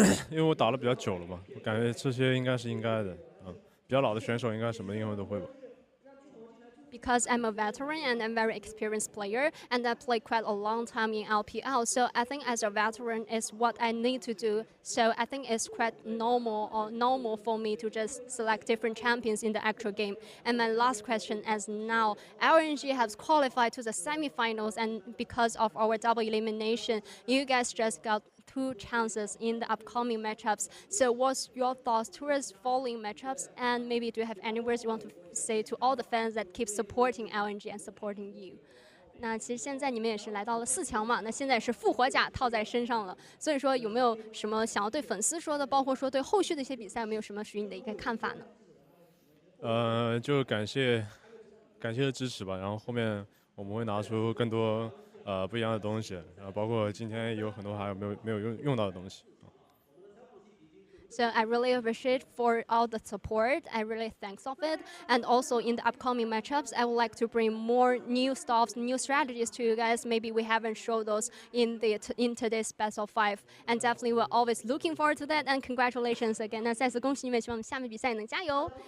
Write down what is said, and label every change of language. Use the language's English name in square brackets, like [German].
[Chinese] 因为我打了比较久了嘛，我感觉这些应该是应该的。比较老的选手应该什么英雄都会吧。 [English] Because I'm a veteran and I'm a very experienced player, and I played quite a long time in LPL. So I think as a veteran is what I need to do. So I think it's quite normal for me to just select different champions in the actual game. And my last question is now, RNG has qualified to the semifinals, and because of our double elimination, you guys just got 2 chances in the upcoming matchups. So what's your thoughts towards following matchups? And maybe do you have any words you want to say to all the fans that keep supporting LNG and supporting you? [Chinese] 那其实现在你们也是来到了4强嘛，那现在是复活甲套在身上了，所以说有没有什么想要对粉丝说的，包括说对后续的一些比赛有没有什么属于你的一个看法呢？就感谢支持吧，然后后面我们会拿出更多不一样的东西，包括今天有很多还有没有用到的东西。 [English] So I really appreciate for all the support. I really thanks of it. And also in the upcoming matchups, I would like to bring more new stuff, new strategies to you guys. Maybe we haven't showed those in today's best of 5. And definitely we're always looking forward to that. And congratulations again. [Chinese] 那再次恭喜你们，希望我们下面比赛能加油。